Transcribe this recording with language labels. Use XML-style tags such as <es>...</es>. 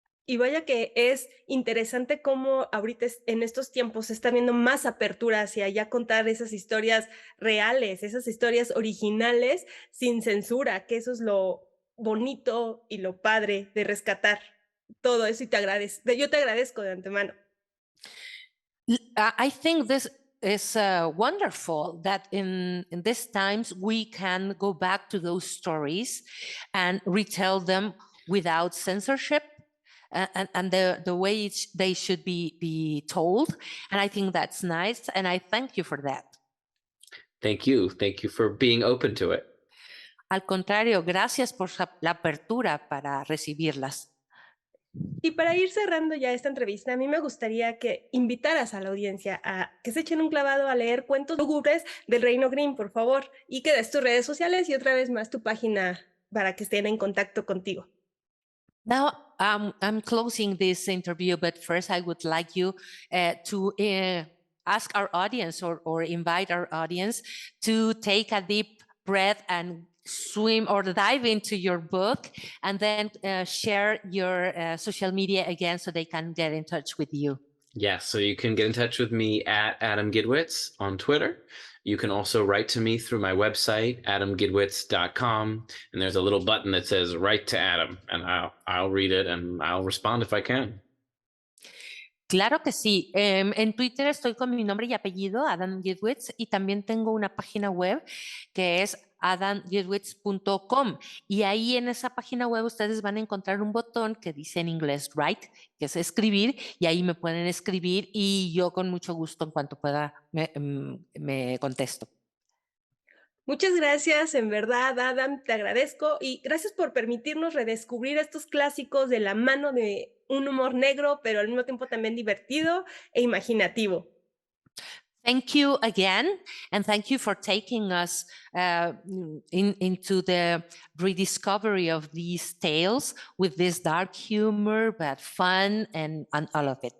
<es>Y vaya que es interesante cómo ahorita en estos tiempos se está viendo más apertura hacia ya contar esas historias reales, esas historias originales sin censura, que eso es lo bonito y lo padre de rescatar todo eso y yo te agradezco de antemano.</es> <en>I think this is wonderful that in these times we can go back to those stories and retell them without censorship and the way they should be told. And I think that's nice. And I thank you for that. Thank you. Thank you for being open to it.</en> <es>Al contrario, gracias por la apertura para recibirlas. Y para ir cerrando ya esta entrevista, a mí me gustaría que invitaras a la audiencia a que se echen un clavado a leer Cuentos lúgubres del Reino Grimm, por favor, y que des tus redes sociales y otra vez más tu página para que estén en contacto contigo.</es> <en>Now, I'm closing this interview, but first I would like you to ask our audience or invite our audience to take a deep breath and swim or dive into your book, and then share your social media again so they can get in touch with you. Yes, so you can get in touch with me at Adam Gidwitz on Twitter. You can also write to me through my website, adamgidwitz.com, and there's a little button that says "Write to Adam," and I'll read it and I'll respond if I can.</en> <es>Claro que sí. En Twitter estoy con mi nombre y apellido, Adam Gidwitz, y también tengo una página web que es adamgidwitz.com. Y ahí en esa página web ustedes van a encontrar un botón que dice en inglés write, que es escribir, y ahí me pueden escribir y yo con mucho gusto en cuanto pueda me contesto. Muchas gracias, en verdad, Adam, te agradezco y gracias por permitirnos redescubrir estos clásicos de la mano de un humor negro, pero al mismo tiempo también divertido e imaginativo.</es> <en>Thank you again, and thank you for taking us into the rediscovery of these tales with this dark humor, but fun and all of it.</en>